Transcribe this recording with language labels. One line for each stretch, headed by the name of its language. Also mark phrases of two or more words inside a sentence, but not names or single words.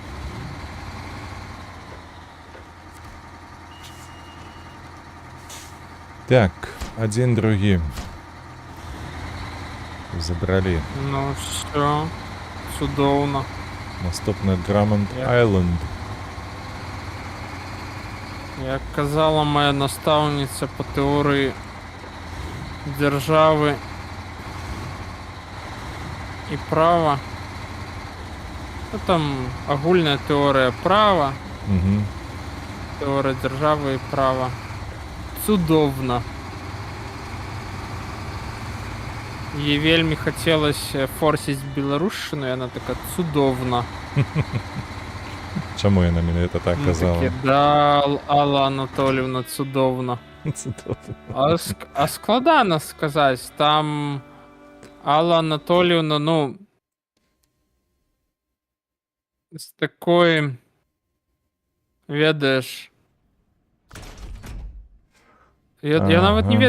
Belarusian: Так, адзін другі. Забралі. Ну все, цудоўна. Наступны Драмонд Айленд. Як казала
Russian: моя наставница по теории державы и права.
Belarusian: Ну, там агульная теория права, Угу.
Russian: теория державы и права. Цудовно. Ей вельмі хотелось форсить беларушчину, и она такая цудовна.
Belarusian: Чаму яна менавіта так Мы казала? такі, да, Алла Анатольевна, цудовна. А складана сказаць, там Алла Анатольевна, ну, з такой, ведаеш, я нават не